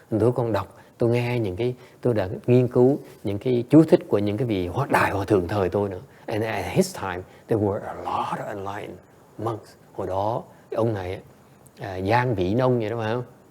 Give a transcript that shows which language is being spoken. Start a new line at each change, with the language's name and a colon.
Vietnamese: Tôi còn đọc, tôi nghe tôi đã nghiên cứu những cái chú thích của những cái vị đại hòa thượng thời tôi nữa.
English: And at his time, there were a lot of enlightened monks.
Vietnamese: Hồi đó ông này Giang Vị Nông vậy đó phải không?